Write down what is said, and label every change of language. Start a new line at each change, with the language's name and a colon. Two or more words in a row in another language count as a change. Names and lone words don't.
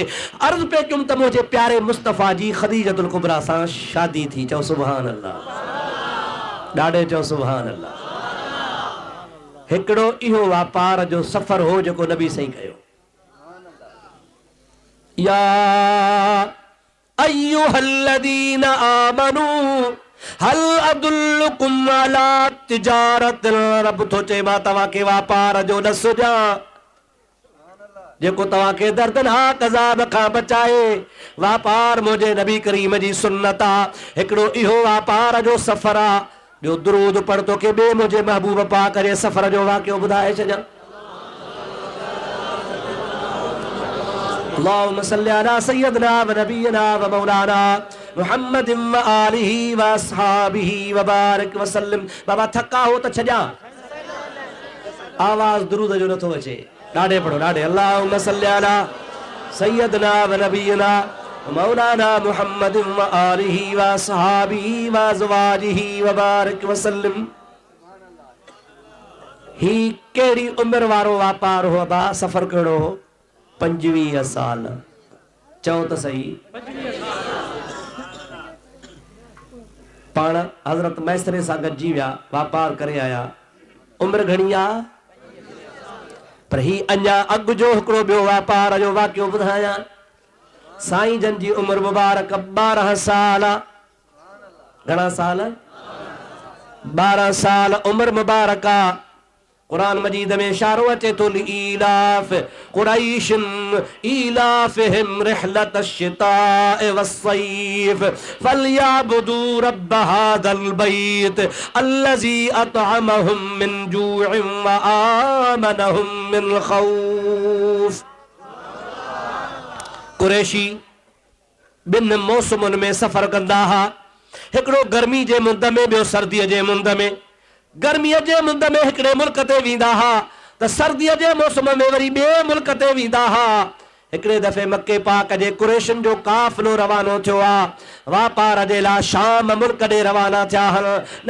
Sindhi: अर्ज़ पे कयुमि त मुंहिंजे प्यारे मुस्तफ़ा जी ख़दीजतुल कुबरा सां शादी थी। चओ
Arabic: سبحان الله,
Sindhi: ॾाढे चओ
Arabic: سبحان الله.
Sindhi: हिकिड़ो इहो वापार जो सफ़र हो जेको नबी सही कयो।
Arabic: يا أيها الذين آمنوا هل أدلكم على تجارة.
Sindhi: रब थो चए मां तव्हांखे वापार जो ॾस ॾियां जेको तव्हांखे दर्दनाक अज़ाब खां बचाए। वापार मुंहिंजे नबी करीम जी सुन्नत आहे। हिकिड़ो इहो वापार जो सफ़र आहे। ॿियो दुरूद पढ़ तोखे ॿिए मुंहिंजे महबूब पाक जे सफ़र जो वाक़ियो ॿुधाए छॾियां।
Arabic: اللهم صل على سيدنا ونبينا ومولانا محمد وآله وأصحابه وبارك وسلم.
Sindhi: बाबा थका हो त छॾियां, आवाज़ दुरूद जो नथो अचे। ॾाढे पढ़ो, ॾाढे।
Arabic: اللهم صل على سيدنا ونبينا مولانا محمد وآله وأصحابه وأزواجه وبارك وسلم.
Sindhi: ही कहिड़ी उम्र वारो वापार हो बा? सफ़र कहिड़ो हो? 25 साल। चओ त सही। पाण हज़रत मैसरे सां गॾिजी विया, वापार करे आया। उम्र घणी आहे? पर ही अञा अॻु जो हिकिड़ो ॿियो वापार जो वाक़ियो ॿुधायां। साईं जन जी उम्र मुबारक 12 साल। घणा साल? 12 साल उम्र मुबारक आहे। कुरान मजीद में इशारो अचे तो
Arabic: لإيلاف قريش إيلافهم رحلة الشتاء والصيف فليعبدوا رب هذا البيت الذي أطعمهم من جوع وآمنهم من خوف.
Sindhi: कुरैशी बिन मौसमुनि में सफ़र कंदा हुआ। हिकिड़ो गर्मी जे मुंद में, ॿियो सर्दीअ जे मुंद में। गर्मीअ जे मुंद में हिकिड़े मुल्क ते वेंदा हुआ त सर्दीअ जे मौसम में वरी ॿिए मुल्क ते वेंदा हुआ। हिकिड़े दफ़े मके पाक जे कुरैशियुनि जो काफ़िलो रवानो थियो आहे, वापार जे लाइ शाम मुल्क ॾे रवाना थिया आहिनि।